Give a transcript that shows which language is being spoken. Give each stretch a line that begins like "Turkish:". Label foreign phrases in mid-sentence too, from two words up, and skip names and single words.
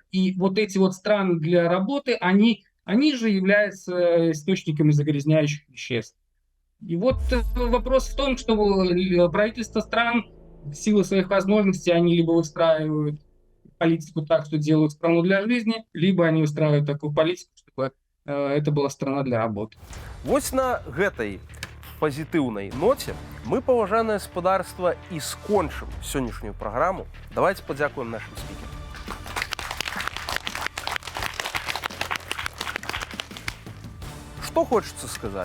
Russian: И вот эти вот страны для работы, они же являются источниками загрязняющих веществ. И вот вопрос в том, что правительства стран в силу своих возможностей, они либо выстраивают политику так, что делают страну для жизни, либо они выстраивают такую политику, чтобы это была страна для работы.
Belarusian: Вось на гэтай пазітыўнай ноце мы, паважанае гаспадарства, і скончым сённяшнюю праграму.
Russian: Давайте падзякуем нашим спікерам.
Belarusian: Што хочацца сказаць?